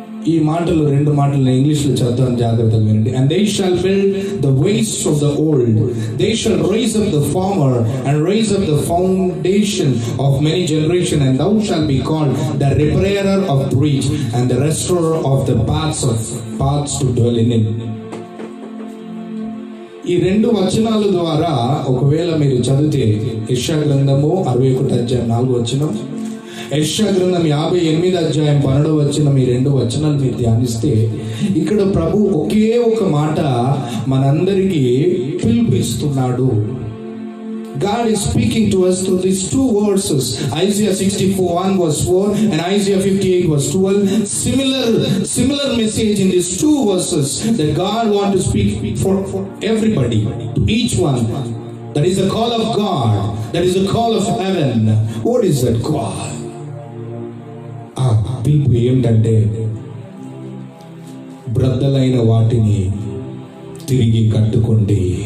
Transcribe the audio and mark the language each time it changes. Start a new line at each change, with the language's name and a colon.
Telugu: ఈ మాటలు, రెండు మాటలు ఇంగ్లీష్లో చదువుతాను, జాగ్రత్తగా వినండి.
English: And they shall build the ways of the old, they shall raise up the former and raise up the foundation of many generations, and thou shalt be called the repairer of breach and the restorer of the paths to dwell in it.
Telugu: ఈ రెండు వచనాల ద్వారా ఒకవేళ మీరు చదివితే, యెషయా గ్రంథము 61 అధ్యాయం 4వ వచనం, యెషయా గ్రంథం 58 అధ్యాయం 12వ వచనం, ఈ రెండు వచనాలు మీరు ధ్యానిస్తే ఇక్కడ ప్రభు ఒకే ఒక మాట మనందరికీ పిలుపిస్తున్నాడు.
English: God is speaking to us through these two verses, Isaiah 64:1 verse 4 and Isaiah 58 verse 12. Similar message in these two verses that God wants to speak for everybody, to each one. That is the call of God. That is the call of heaven. What is that call?
Telugu: పిలుపు ఏమిటంటే, బ్రద్దలైన వాటిని తిరిగి కట్టుకోండి.